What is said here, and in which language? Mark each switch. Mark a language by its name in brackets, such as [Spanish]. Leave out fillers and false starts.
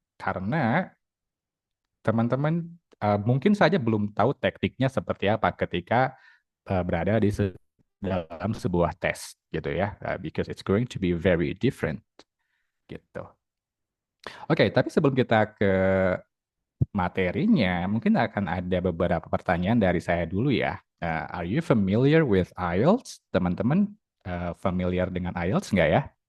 [Indonesian] Karena teman-teman mungkin saja belum tahu tekniknya seperti apa ketika berada dalam sebuah tes gitu ya, [English] because it's going to be very different [Indonesian] gitu. Oke, tapi sebelum kita ke materinya, mungkin akan ada beberapa pertanyaan dari saya dulu ya. [English] Are you familiar with IELTS? [Indonesian] Teman-teman familiar dengan IELTS nggak ya?